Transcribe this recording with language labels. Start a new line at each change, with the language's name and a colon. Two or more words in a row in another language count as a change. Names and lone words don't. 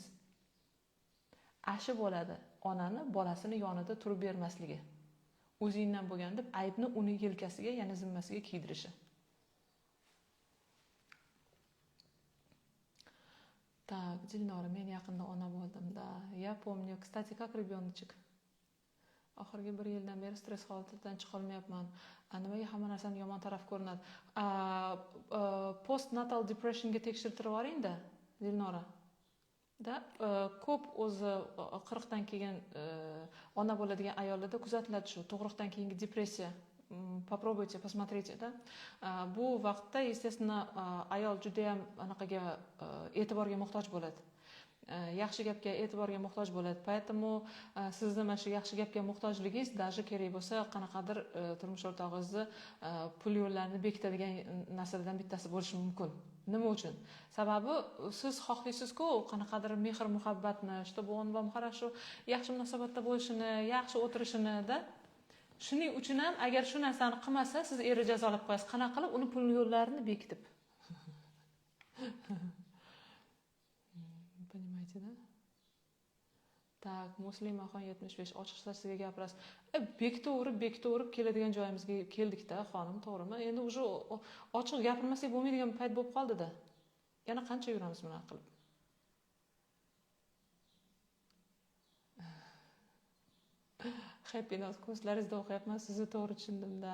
Uzbek: Ashi bo'ladi onani bolasini yonida turib bermasligi. O'zingdan bo'lgan deb aybni uni yelkasiga, yana zimmasiga kiydirishi. Так, Dilnora, men yaqinda ona bo'ldim-da.
Russian: Я помню, кстати, как ребёночек.
Uzbek: Oxirgi 1 yildan beri stress holatidan chiqa olmayapman. Nimaga hamma narsani yomon taraf ko'rinadi?
English: Postnatal depressionga
Uzbek: tekshirtirib yuboring-da, Dilnora. Da ko'p o'zi 40 dan keyin ona bo'ladigan ayollarda kuzatiladi shu tug'ruqdan keyingi depressiya.
Russian: Попробуйте, посмотрите, да.
Uzbek: Bu vaqtda, естественно, ayol juda ham anaqaga e'tiborga muhtoj bo'ladi. Yaxshi gapga e'tiborga muhtoj bo'ladi. Поэтому sizni mana shu yaxshi gapga muhtojligingiz даже kerak bo'lsa qanaqadir turmush o'rtog'ingizni pul yo'llarini bekitadigan narsalardan bittasi bo'lishi mumkin. Nima uchun? Sababi siz xohlaysiz-ku qanaqadir mehr muhabbatni,
Russian: чтобы он вам хорошо,
Uzbek: yaxshi munosabatda bo'lishini, yaxshi o'tirishini-da. Shuning uchun ham agar shu narsani qilmasa, siz eri jazolab qo'yasiz. Qanaqa qilib uni pul yo'llarini bekitib.
Russian: Понимаете, да? Так,
Uzbek: Muslimaxon 75 ochiqcha sizga gapirasiz. Bekitaverib keladigan joyimizga keldik-da, xonim, to'g'rimi? Endi уже ochiq gapirmasak bo'lmaydigan payt bo'lib qoldi-da. Yana qancha yuramiz buni qilib?
English: Happy note
Uzbek: ko'zlaringizda o'qiyapman, sizni to'g'ri tushundim-da.